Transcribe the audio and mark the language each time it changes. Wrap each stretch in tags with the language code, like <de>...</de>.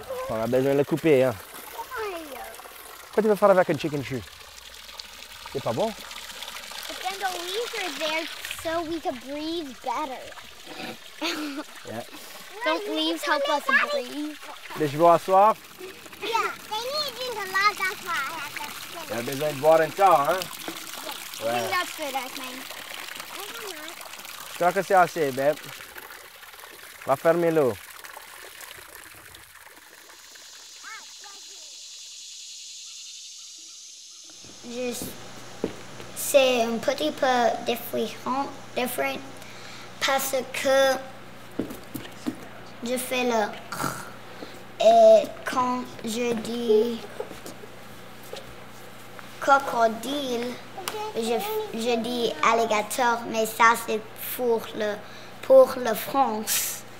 <fr>On a besoin de le couper, hein. Quoi tu veux faire avec une</fr> <en>chicken tree?</en> <fr>C'est pas bon?</fr> <en>But then the leaves are there so we can breathe better. Yeah. Don't leaves help us breathe?</en> <fr>Les chevaux à soif?</fr> <en>Yeah, they need to drink a lot, that's why I have to</en> <fr>Il y a besoin de boire un temps, hein?</fr> <en>I</en> <fr>Ouais.</fr> <en>think that's good, I think.</en> <fr>Je crois que c'est assez, babe. Va fermer l'eau. C'est un petit peu différent parce que je fais le et quand je dis crocodile, je dis alligator, mais ça c'est pour le France.</fr>